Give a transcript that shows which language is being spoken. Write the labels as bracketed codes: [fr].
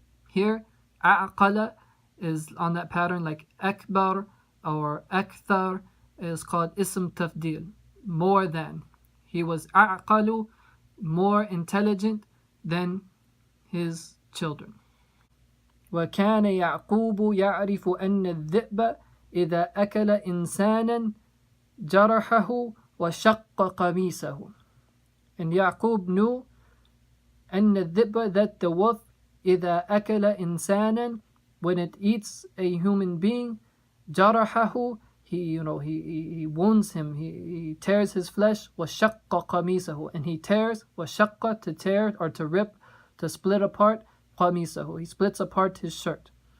[en] Here, أَعْقَلَ is on that pattern like أكبر or أكثر is called ism tafdil, more than. He was أعقل, more intelligent than his children. [ar] وكان يعقوب يعرف أن الذئب إذا أكل إنسانا جرحه وشق قميصه. [en] And Yaqub knew [ar] أن الذئب, [en] that the wolf, [ar] إذا أكل إنسانا, [en] when it eats a human being, جرحه, he wounds him, he tears his flesh, [ar] وشق قميصه, [en] and he tears, وشق, to tear or to rip, to split apart, قميصه, he splits apart his shirt.